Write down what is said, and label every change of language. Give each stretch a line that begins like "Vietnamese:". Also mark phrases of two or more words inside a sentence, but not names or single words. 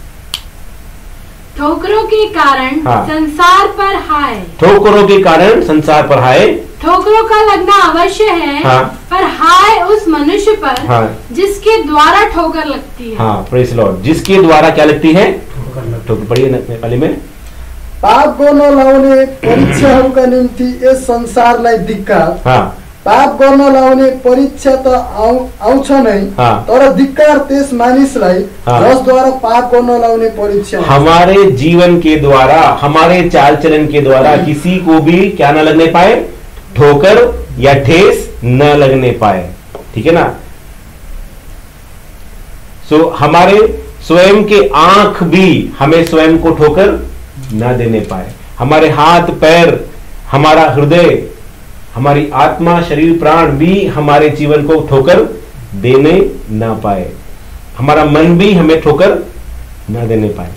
Hindi: ठोकरों के कारण संसार पर हाय। ठोकरों के कारण संसार पर हाय। ठोकरों का लगना अवश्य है, पर हाय उस मनुष्य पर जिसके द्वारा ठोकर लगती है। हाँ,
English: praise the Lord.
Hindi: जिसके द्वारा क्या लगती है? ठोकर। पढ़िए नेपाली में।
Nepali: पाप गर्न लाउने परीक्षाहरूका निम्ति यस संसारलाई धिक्कार। पाप गर्न लाउने परीक्षा त आउँछ नै, तर धिक्कार त्यस मानिसलाई जसद्वारा पाप गर्न लाउने परीक्षा।
Hindi: हमारे जीवन के द्वारा, हमारे चाल चलन के द्वारा किसी को भी क्या न लगने पाए? ठोकर या ठेस न लगने पाए। ठीक है ना। सो हमारे स्वयं के आंख भी हमें स्वयं को ठोकर ना देने पाए, हमारे हाथ पैर, हमारा हृदय, हमारी आत्मा, शरीर, प्राण भी हमारे जीवन को ठोकर देने ना पाए, हमारा मन भी हमें ठोकर ना देने पाए।